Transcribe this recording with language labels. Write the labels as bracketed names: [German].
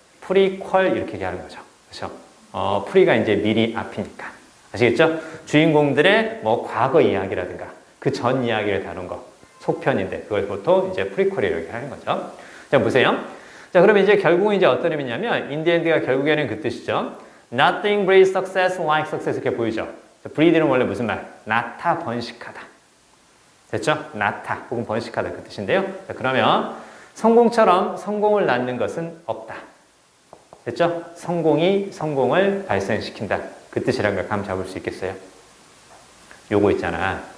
[Korean] 프리퀄 이렇게 얘기하는 거죠. 그렇죠? 프리가 이제 미리 앞이니까. 아시겠죠? 주인공들의 뭐 과거 이야기라든가 그 전 이야기를 다룬 것, 속편인데 그걸 보통 이제 프리퀄이라고 하는 거죠. 자, 보세요. 자, 그러면 이제 결국은 이제 어떤 의미냐면 인디엔드가 결국에는 그 뜻이죠. [English] Nothing breeds success like success [Korean] 이렇게 보이죠. breed는 원래 무슨 말? 낳다, 번식하다. 됐죠? 낳다 혹은 번식하다 그 뜻인데요. 자, 그러면 성공처럼 성공을 낳는 것은 없다. 됐죠? 성공이 성공을 발생시킨다. 그 뜻이란 걸 감 잡을 수 있겠어요? 요거 있잖아.